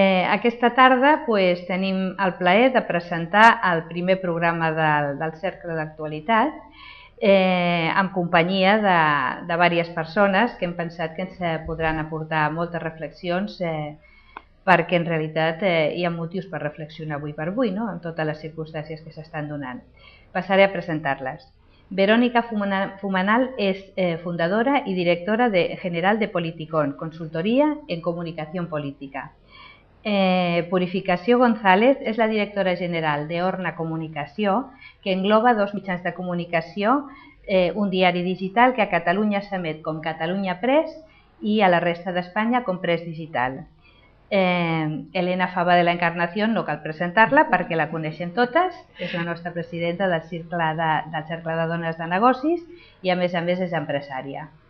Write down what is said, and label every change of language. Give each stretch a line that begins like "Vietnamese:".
Catalan: Aquesta tarda tenim el plaer de presentar el primer programa del Cercle d'Actualitat en companyia de diverses persones que hem pensat que ens podran aportar moltes reflexions perquè en realitat hi ha motius per reflexionar avui per avui, no? En totes les circumstàncies que s'estan donant. Passaré a presentar-les.
Spanish: Verónica Fumanal es fundadora y directora general de Politicón, consultoría en comunicación política.
Catalan: Purificació González és la directora general d'Orna Comunicació, que engloba dos mitjans de comunicació, un diari digital que a Catalunya s'emet com Catalunya Press i a la resta d'Espanya com Press Digital. Elena Fava de la Encarnación no cal presentar-la perquè la coneixen totes, és la nostra presidenta del Cercle de Dones de Negocis i a més és empresària.